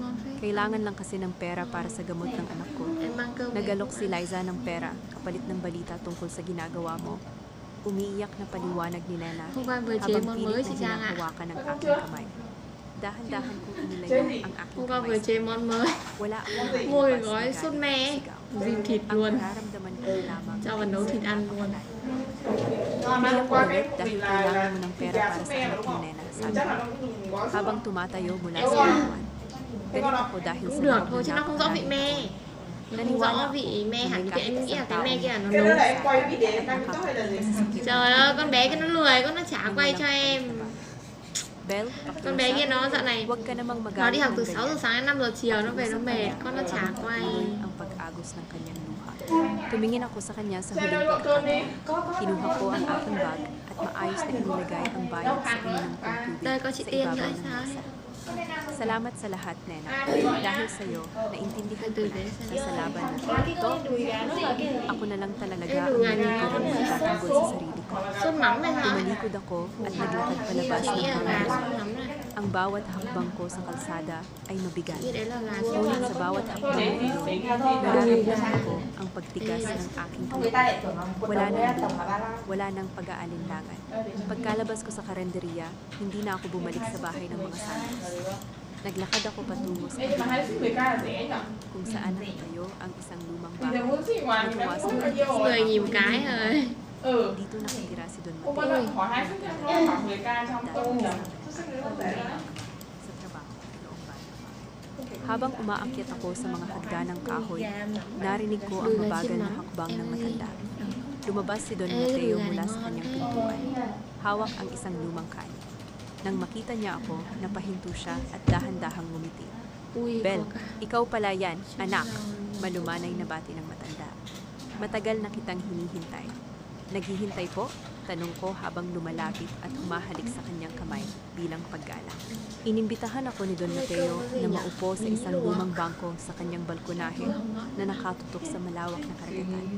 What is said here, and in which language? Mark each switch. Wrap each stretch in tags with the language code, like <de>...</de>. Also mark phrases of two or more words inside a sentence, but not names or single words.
<tl>Kailangan lang kasi ng pera para sa gamot ng anak ko. Nagalok si Liza ng pera kapalit ng balita tungkol sa ginagawa mo. Umiiyak na paliwanag ni Nena habang pilit na hinahawakan ng aking kamay. Dahan-dahan kong inilayo ang aking kamay sa kanya. Wala akong</tl> <vi>Mua</vi> <tl>mailabas</tl> <vi>gói</vi> <tl>na</tl> <vi>sốt</vi> <tl>galit</tl> <vi>me,</vi> <tl>at sigaw.</tl> <vi>rim thịt</vi> <tl>Ang</tl> <vi>luôn,</vi> <tl>nararamdaman ko lamang</tl> <vi>cho vào nấu thịt ăn luôn.</vi> <tl>Umiyak ko ulit dahil kailangan mo ng pera para sa anak ni Nena, sabi ko. Habang tumatayo mula sa upuan. Galit ako dahil sa</tl> <vi>Cũng được</vi> <tl>loob</tl> <vi>thôi</vi> <tl>ng</tl> <vi>chứ nó không rõ vị</vi> <tl>napakaraming</tl> <vi>me.</vi> <tl>taon.</tl> <vi>Nó không rõ vị me hẳn cái em nghĩ là cái me kia là nó nấu. em quay video em đăng TikTok hay là gì? Trời ơi, con bé kia nó lười, con nó chả quay cho em. Belle, Con bé kia nó dạo này</vi> <tl>huwag ka namang</tl> <vi>nó</vi> <tl>magalit</tl> <vi>đi học</vi> <tl>ng</tl> <vi>từ 6 giờ</vi> <tl>ganyan.</tl> <vi>sáng đến 5 giờ chiều nó về nó mệt, con nó chả quay.</vi> <tl>Ang pag-agos ng kanyang luha. Tumingin ako sa kanya sa huling</tl> <vi>Xem gọi cơm đi.</vi> <tl>pagkakataon. Kinuha ko ang aking bag at maayos na inilagay ang bayad sa inyong tubig</tl> <vi>Đây có chị</vi> <tl>sa</tl> <vi>Tiên</vi> <tl>ibabaw</tl> <vi>nữa</vi> <tl>ng</tl> <vi>sao?</vi> <tl>mesa. Salamat sa lahat, Nena. Dahil sa iyo, naintindihan ko na na sa laban na ito, ako na lang talaga ang nagigurang magtatanggol sa sarili ko.</tl> <vi>Sốt mắm này hả?</vi> <tl>Tumalikod ako at naglakad palabas</tl> <vi>Chị</vi> <tl>ng</tl> <vi>nghĩ là gà</vi> <tl>bahay.</tl> <vi>sốt mắm này.</vi> <tl>Ang bawat hakbang ko sa kalsada ay mabigat.</tl> <vi>Chị đấy là gà sốt</vi> <tl>Ngunit</tl> <vi>mắm.</vi> <tl>sa bawat hakbang na iyon, nararamdaman ko ang pagtigas ng aking</tl> <vi>Người ta</vi> <tl>kamay.</tl> <vi>lại tưởng là một</vi> <tl>Wala</tl> <vi>đồng</vi> <tl>nang</tl> <vi>đấy tổng là 35.</vi> <tl>Wala nang pag-aalinlangan. Pagkalabas ko sa karenderiya, hindi na ako bumalik sa bahay ng mga Santos. Naglakad ako patungo sa</tl> <vi>Ê, nhưng mà hai ship 10k là rẻ nhỉ?</vi> <tl>kung saan nakatayo ang isang lumang</tl> <vi>Thì thằng</vi> <tl>bahay.</tl> <vi>muốn ship ngoài thì nó cũng không bao nhiêu rồi. 10.000 một cái thôi. Ừ.</vi> <tl>Dito nakatira si Don</tl> <vi>Hôm</vi> <tl>Mateo</tl> <vi>qua nó hỏi hai ship cho nó khoảng 10k trong công nhỉ? Xuất sắc đấy nó rẻ lắm.</vi> <tl>sa trabaho noong bata pa. Habang umaakyat ako sa mga hagda ng kahoy, narinig ko ang mabagal na hakbang ng matanda. Lumabas si Don Mateo mula sa kanyang pintuan. Hawak ang isang lumang kanin. Nang makita niya ako, napahinto siya at dahan-dahang ngumiti.</tl> <vi>Ui, Bel, có cả.</vi> <tl>ikaw pala yan, anak. Malumanay na bati ng matanda. Matagal na kitang hinihintay. Naghihintay po? Tanong ko habang lumalapit at humahalik sa kanyang kamay bilang paggalang. Inimbitahan ako ni Don Mateo na maupo sa isang lumang bangko sa kanyang balkonahe na nakatutok sa malawak na karagatan.</tl>